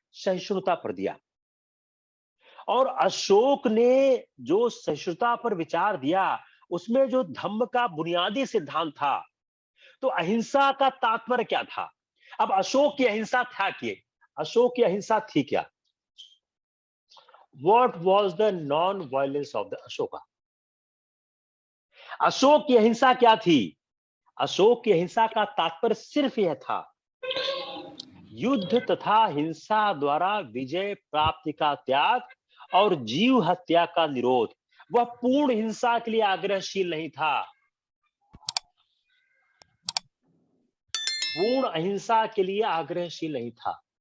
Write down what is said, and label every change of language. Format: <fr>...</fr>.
<hi>सहिष्णुता पर दिया। और अशोक ने जो सहिष्णुता पर विचार दिया उसमें जो धम्म का बुनियादी सिद्धांत था, तो अहिंसा का तात्पर्य क्या था? अब अशोक की अहिंसा था क्या? अशोक की अहिंसा थी क्या?</hi> <en>What was the non-violence of the Ashoka?</en> <hi>Ashok की अहिंसा क्या थी? अशोक की अहिंसा का तात्पर्य सिर्फ यह था, युद्ध तथा हिंसा द्वारा विजय प्राप्ति का त्याग और जीव हत्या का निरोध। वह पूर्ण हिंसा के लिए आग्रहशील नहीं था, पूर्ण अहिंसा के लिए आग्रहशील नहीं था।</hi>